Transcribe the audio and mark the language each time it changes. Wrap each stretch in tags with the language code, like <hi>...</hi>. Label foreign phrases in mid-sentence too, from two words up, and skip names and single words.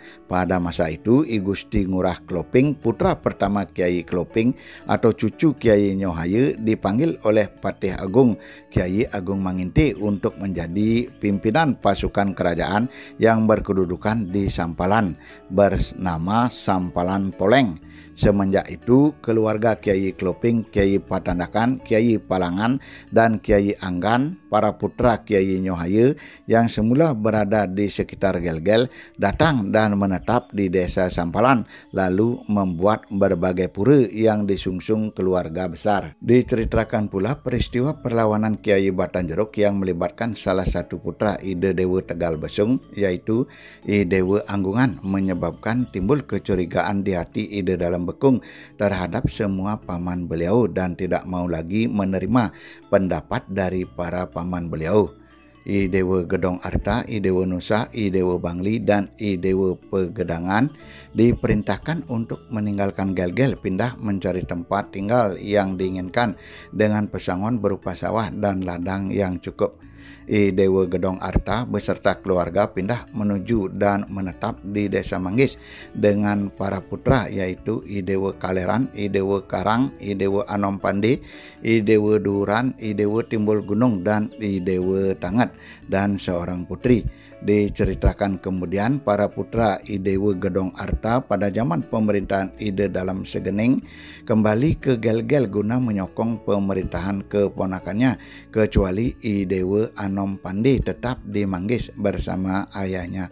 <id>Pada masa itu I Gusti Ngurah Kloping, putra pertama Kiai Kloping atau cucu Kiai Nyohaye, dipanggil oleh Patih Agung Kiai Agung Manginti untuk menjadi pimpinan pasukan kerajaan yang berkedudukan di Sampalan bernama Sampalan Poleng. Semenjak itu keluarga Kiai Kloping, Kiai Patandakan, Kiai Palangan, dan Kiai Anggan, para putra Kiai Nyohaye yang semula berada di sekitar Gelgel, datang dan menetap di desa Sampalan, lalu membuat berbagai pura yang disungsung keluarga besar. Diceritakan pula peristiwa perlawanan Kiai Batanjeruk yang melibatkan salah satu putra Ide Dewa Tegal Besung, yaitu I Dewa Anggungan, menyebabkan timbul kecurigaan di hati Ide Dalam Bekung terhadap semua paman beliau dan tidak mau lagi menerima pendapat dari para paman beliau. I Dewa Gedong Arta, I Dewa Nusa, I Dewa Bangli, dan I Dewa Pegedangan diperintahkan untuk meninggalkan Gelgel, pindah mencari tempat tinggal yang diinginkan dengan pesangon berupa sawah dan ladang yang cukup. I Dewa Gedong Arta beserta keluarga pindah menuju dan menetap di Desa Manggis dengan para putra, yaitu I Dewa Kaleran, I Dewa Karang, I Dewa Anom Pandi, I Dewa Duran, I Dewa Timbul Gunung, dan I Dewa Tangat, dan seorang putri. Diceritakan kemudian para putra I Dewa Gedong Arta pada zaman pemerintahan Ide Dalam Segening kembali ke Gelgel guna menyokong pemerintahan keponakannya, kecuali I Dewa Anom Pandi tetap di Manggis bersama ayahnya.</id>